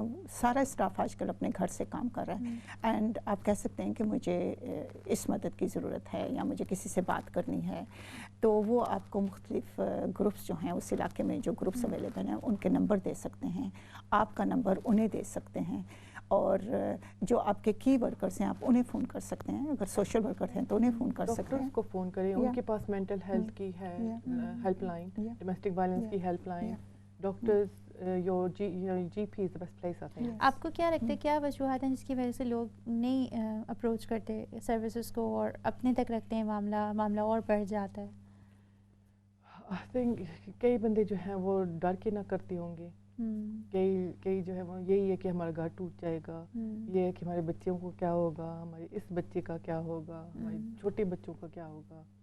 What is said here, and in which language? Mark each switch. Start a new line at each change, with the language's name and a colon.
Urdu: سارا اسٹاف آج کل اپنے گھر سے کام کر رہا ہے, اینڈ آپ کہہ سکتے ہیں کہ مجھے اس مدد کی ضرورت ہے یا مجھے کسی سے بات کرنی ہے, تو وہ آپ کو مختلف گروپس جو ہیں اس علاقے میں جو گروپس اویلیبل ہیں ان کے نمبر دے سکتے ہیں. آپ کا نمبر انہیں دے سکتے ہیں, اور جو آپ کے کی ورکرز ہیں آپ انہیں فون کر سکتے ہیں. اگر سوشل ورکر ہیں تو انہیں فون کر سکتے ہیں. ڈاکٹرز کو فون کریں, ان کے پاس مینٹل ہیلتھ کی ہے ہیلپ لائن, ڈومیسٹک وائلنس کی help line. Doctors,
English: your GP is the best place I think.
Urdu: آپ کو کیا لگتا ہے کیا وجوہات ہیں جس کی وجہ سے لوگ نہیں اپروچ کرتے سروسز کو اور اپنے تک رکھتے ہیں, معاملہ اور بڑھ جاتا ہے؟
English: I think
Urdu: کئی بندے جو ہیں وہ ڈر کے نہ کرتے ہوں گے. کئی جو ہے وہ یہی ہے کہ ہمارا گھر ٹوٹ جائے گا, یہ ہے کہ ہمارے بچوں کو کیا ہوگا, ہمارے اس بچے کا کیا ہوگا, ہمارے چھوٹے بچوں کا کیا ہوگا.